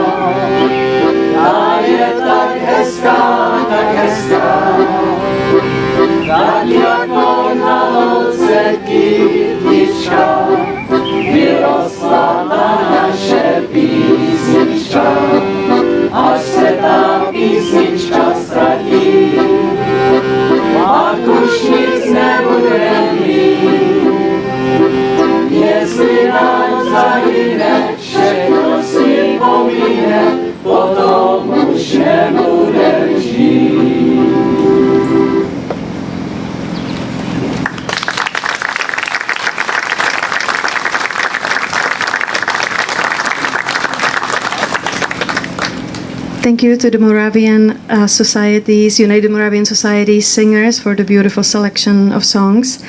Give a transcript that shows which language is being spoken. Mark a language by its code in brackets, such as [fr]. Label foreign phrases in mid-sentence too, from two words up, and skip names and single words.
[cs] Ta je tak hezká, tak jako na louce kytička, vyrostla ta naše písnička, až se ta písnička ztratí, pak už nic nebudem mít. Jestli nám zahyne, všechno si pomíne, potom už nebude žít. [en] Thank you to the Moravian Societies, United Moravian Societies singers for the beautiful selection of songs.